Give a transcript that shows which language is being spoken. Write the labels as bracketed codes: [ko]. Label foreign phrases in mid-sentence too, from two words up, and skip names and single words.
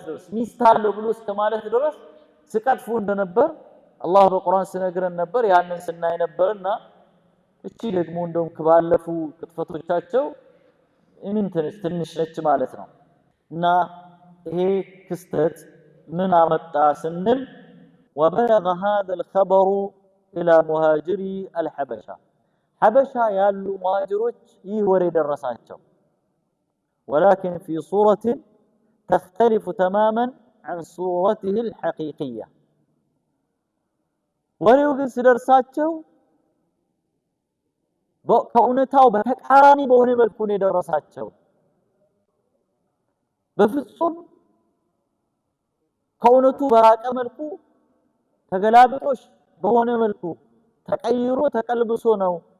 [am] ድረስ ሚስት አለው ብሎ እስከማለት ድረስ ሲቀጥፉ እንደነበር አላህ በቁርአን ሲነግረን ነበር። ያንን ስናይ ነበርና እቺ ደግሞ እንደውም ከባለፉ ቅጥፈቶቻቸው ትንሽ ነች ማለት ነው። እና ይሄ ክስተት ምን አመጣ ስንል [ar] وبلغ هذا الخبر الى مهاجري الحبشه [am] ሐበሻ ያሉ ሙሃጅሮች ይህ ወሬ ደረሳቸው። [ar] ولكن في صورة تختلف تماما عن صورته الحقيقية [am] ወሬው ግን ሲደርሳቸው ከእውነታው በተቃራኒ በሆነ መልኩ ነው የደረሳቸው። በፍጹም ከእውነቱ በራቀ መልኩ ተገላብጦሽ በሆነ መልኩ ተቀይሮ ተቀልብሶ ነው